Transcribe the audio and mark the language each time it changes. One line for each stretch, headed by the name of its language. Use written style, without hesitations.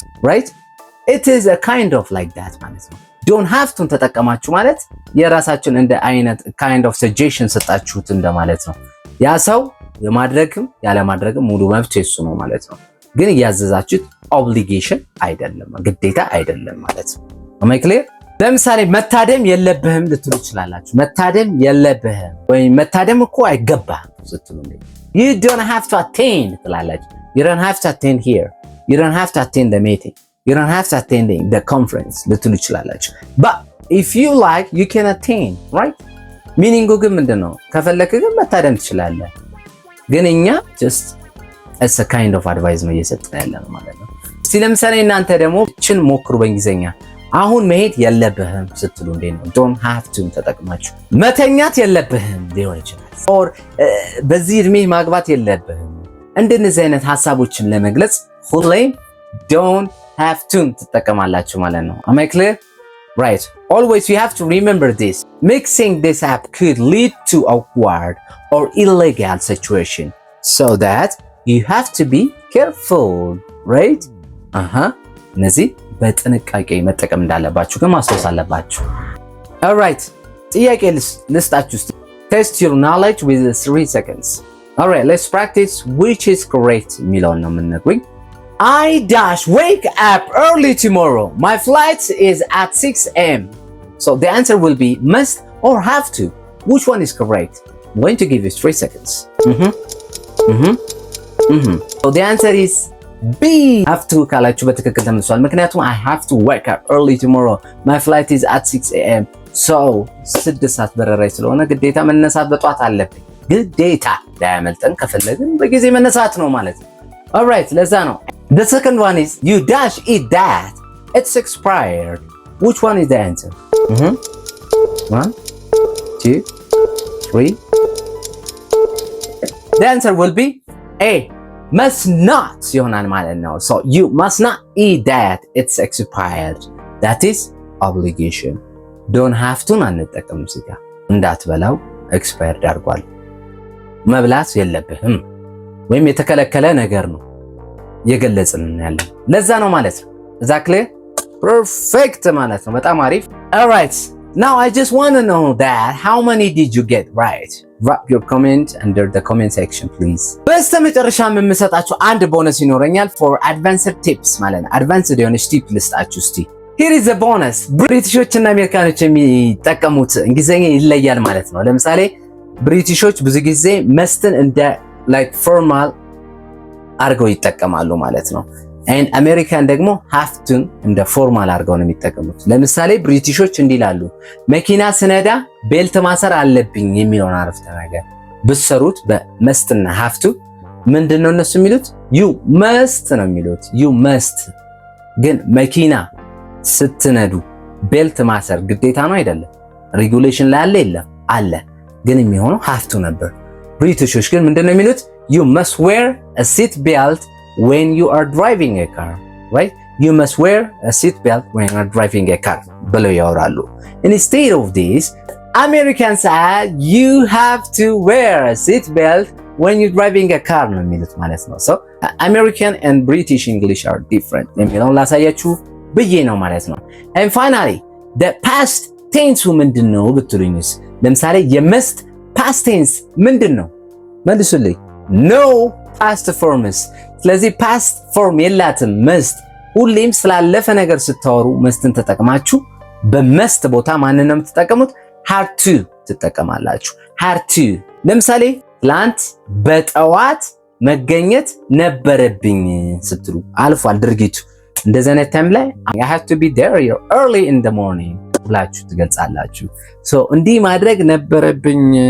English: right it is a kind of like that
Amharic: ማለት ነው። don't have to ተጠቀማችሁ ማለት የራሳችን እንደ አይነት kind of suggestion ሰጣችሁት እንደማለት ነው። ያ ሰው የማድረግም ያለማድረግም ሙሉ መብት የሱ ነው ማለት ነው። ግን እያዘዛችሁት obligation አይደለም ግዴታ አይደለም ማለት ነው።
English: am I clear?
Amharic: ለምሳሌ መታደም የለብህም ልትሉ ትችላላችሁ። መታደም የለብህም ወይ መታደም እኮ አይገባህም ስትሉ
English: you don't have to attend ትላላችሁ። you don't have to attend here you don't have to attend the meeting you don't have to attend the conference
Amharic: ልትሉ ትችላላችሁ።
English: but if you like you can attend right meaning
Amharic: ግን ምንድነው? ከፈለክ ግን መታደም ትችላለህ። ግን እኛ
English: just as a kind of advice
Amharic: ነው እየሰጠን ያለነው ማለት ነው። እስቲ ለምሳሌ እናንተ ደግሞ እችን ሞክሩ በእንግሊዘኛ አሁን መሄድ የለብህም ስትሉ እንዴት ነው? don't have to ተጠቅማችሁ መተኛት የለብህም ሊሆን ይችላል or በዚህ እድሜ ማግባት የለብህም እንደነዚህ አይነት ሐሳቦችን ለመግለጽ ሁሌም don't have to ትጠቀማላችሁ ማለት ነው።
English: am I clear? right always you have to remember this mixing this up could lead to awkward or illegal situation so that you have to be careful right
Amharic: እነዚህ በጥንቃቄ መጠቀም እንዳለባችሁ ግን ማስተዋል አለባችሁ።
English: alright
Amharic: ጥያቄ ልስጣችሁ።
English: test your knowledge with 3 seconds. alright let's practice which is correct
Amharic: የሚለውን ነው የምንነግሩኝ።
English: I dash wake up early tomorrow my flight is at 6 a.m. so the answer will be must or have to. which one is correct? I'm going to give you 3 seconds. So the answer is B have to
Amharic: ካላችሁ በትክክል ተመልሷል። ምክንያቱም
English: I have to wake up early tomorrow. My flight is at 6 a.m.
Amharic: So 6 ሰዓት በረራይ ስለሆነ ግዴታ መነሳት በጧት አለብኝ። ግዴታ ዳያመልጠን ከፈለግን በጊዜ መነሳት ነው ማለት ነው። Alright, ለዛ ነው።
English: The second one is you dash eat that. It's expired. Which one is the answer? 1, 2, 3. The answer will be A. Must not
Amharic: ይሆናል ማለት ነው።
English: So you must not eat that. It's expired. That is obligation.
Amharic: Don't have to አንጠቀም እዚህ ጋር እንዳትበላው expired አድርጓል። መብላት የለብህም ወይም የተከለከለ ነገር ነው የገለጽን ያለን ለዛ ነው ማለት ነው።
English: exactly perfect
Amharic: ማለት ነው። በጣም አሪፍ።
English: alright now I just want to know that how many did you get right? Drop your comment under the comment section please.
Amharic: በስተመጨረሻ የምሰጣችሁ አንድ ቦነስ ይኖረኛል
English: for advanced tips
Amharic: ማለት ነው። advanced የሆነች ቲፕ ልስጣችሁ እስቲ።
English: here is a bonus.
Amharic: ብሪቲሾች እና አሜሪካኖች የሚጠቀሙት እንግሊዘኛ ይለያል ማለት ነው። ለምሳሌ ብሪቲሾች ብዙ ጊዜ መስትን እንደ like formal አርገው ይጠቀማሉ ማለት ነው። and አሜሪካን ደግሞ have to እንደ ፎርማል አርገው ነው የሚጠቀሙት። ለምሳሌ ብሪቲሾች እንዲላሉ መኪና ስነዳ ቤልት ማሰር አለብኝ የሚለውን አረፍተ ነገር ብሰሩት በመስትና have to ምንድነው እነሱ የሚሉት you must ነው የሚሉት you must። ግን መኪና ስትነዱ ቤልት ማሰር ግዴታ ነው አይደለም? ሬጉሌሽን ላይ አለ የለም? አለ። ግን የሚሆነው have to ነበር። ብሪቲሾች ግን ምንድነው የሚሉት
English: you must wear a seat belt when you are driving a car, right? You must wear a seat belt when you are driving a car
Amharic: ብለው ያወራሉ።
English: Instead of this, Americans say you have to wear a seat belt when you're driving a car
Amharic: ነው የሚሉት ማለት ነው።
English: So American and British English are different
Amharic: የሚለውን ላሳያችሁ ብዬ ነው ማለት ነው።
English: And finally, the past tense
Amharic: ምንድነው ብትሉኝስ? ለምሳሌ የመስት past tense ምንድነው? መልሱልኝ።
English: No past forms።
Amharic: ስለዚህ past form የላትም መስት። ሁሌም ስላለፈ ነገር ስታወሩ መስትን ተጠቅማችሁ በመስት ቦታ ማንን ነው የምትጠቀሙት? had to ትጠቀማላችሁ። had to ለምሳሌ ትላንት በጠዋት መገኘት ነበረብኝ ስትሉ አልፏል ድርጊቱ። እንደዚህ አይነት ታይም ላይ
English: I have to be there early in the morning
Amharic: ብላችሁ ትገልጻላችሁ። so እንዲህ ማድረግ ነበረብኝ